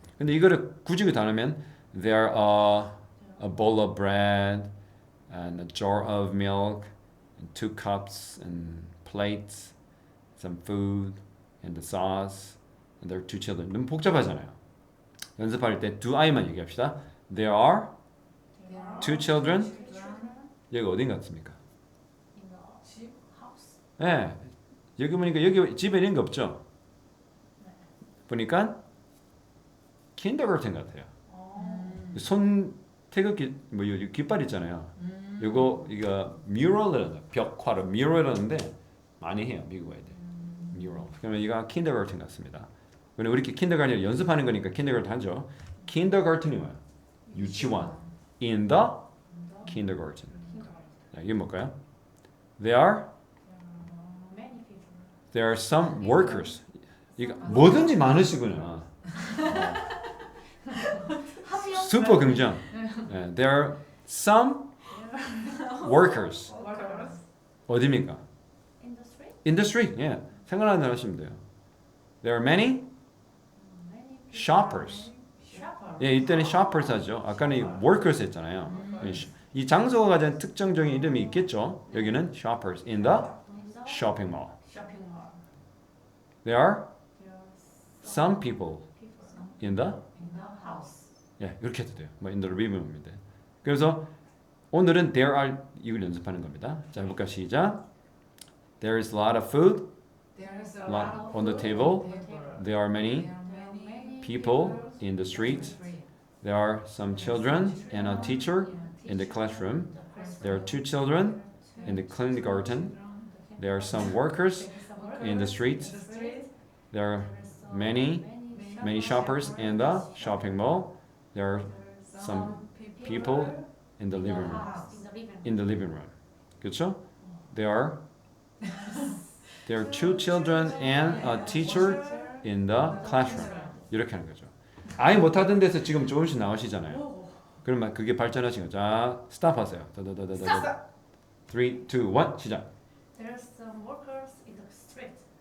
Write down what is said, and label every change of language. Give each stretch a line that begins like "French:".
Korean: 근데 이거를 굳이 다 하면
English: There are a bowl of bread and a jar of milk and 2 cups and plates, some food and the sauce and there are 2 children.
Korean: 너무 복잡하잖아요. 연습할 때 두 아이만 얘기합시다.
English: There are 2 children.
Korean: 여기 어딘 같습니까? 집 네. 여기 보니까 여기 집에 있는 거 없죠? 보니까 kindergarten 같아요. 손 태극기 뭐 여기 깃발 있잖아요. 이거 뮤럴이라는 벽화로 뮤럴이라는데 많이 해요 미국 애들. 뮤럴. 그러면 이거 kindergarten 같습니다. 근데 우리 kindergarten 연습하는 거니까 kindergarten 하죠. kindergarten이 뭐야? 유치원.
English: In the kindergarten.
Korean: 자, 이게 뭘까요?
English: There are Many people. there are some workers.
Korean: 이거 뭐든지 많으시구나. 슈퍼 긍정.
English: 예, there are some workers. Workers.
Korean: 어디입니까?
English: Industry. Industry. 예.
Korean: 생각나는 대로 하시면 돼요.
English: There are many Many people. shoppers. Shopper.
Korean: 예, 이때는 shoppers 하죠. 아까는 이 workers 했잖아요. 이 장소가 가진 특정적인 이름이 있겠죠.
English: 여기는 shoppers in the In the shopping mall. Shopping mall. There are there are some people people. in the In the house.
Korean: 예, 이렇게 해도 돼요. 뭐 in the living room인데. 그래서 오늘은 there are 이걸 연습하는 겁니다. 자, 해볼까 시작.
English: There is a lot of food There is a lot lot of on the food table. on the table. There are many There are many people in the street. street. There are some children and a teacher in the classroom. There are 2 children in the kindergarten. There are some workers in the street. In the street. There are many shoppers in the shopping mall. There are some people in the living room. house. In the living room. In the living room.
Korean: 그렇죠?
English: There are 2 children and a teacher in the classroom.
Korean: 이렇게 하는 거죠. 아예 못하던 데서 지금 조금씩 나오시잖아요. 그러면 그게 발전하신 거죠. 자, 스탑 하세요. 다다다다다. 3, 2, 1 시작.
English: There are some workers in the street.